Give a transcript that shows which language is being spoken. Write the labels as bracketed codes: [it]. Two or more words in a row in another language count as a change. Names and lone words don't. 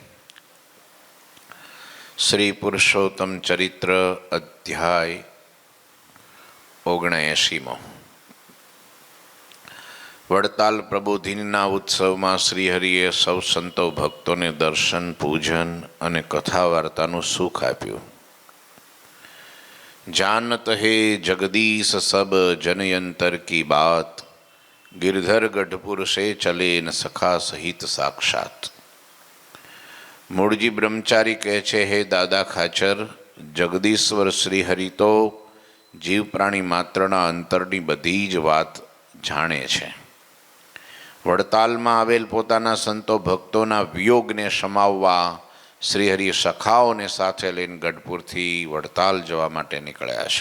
[hi] श्री पुरुषोत्तम चरित्र अध्याय 79। [gu] વડતાલ પ્રબોધિનીના ઉત્સવમાં શ્રીહરિએ સૌ સંતો ભક્તોને દર્શન પૂજન અને કથા વાર્તાનું સુખ આપ્યું। [hi] जानत है जगदीश सब जनयंतर की बात, गिरधर गढ़पुर से चले न सखा सहित साक्षात। [gu] મૂળજી બ્રહ્મચારી કહે છે, હે દાદા ખાચર, જગદીશ્વર શ્રીહરિ તો જીવ પ્રાણી માત્રના અંતરની બધી જ વાત જાણે છે। વડતાલમાં આવેલ પોતાના સંતો ભક્તોના વિયોગને સમાવવા શ્રીહરિ સખાઓને સાથે લઈને ગઢપુરથી વડતાલ જવા માટે નીકળ્યા છે।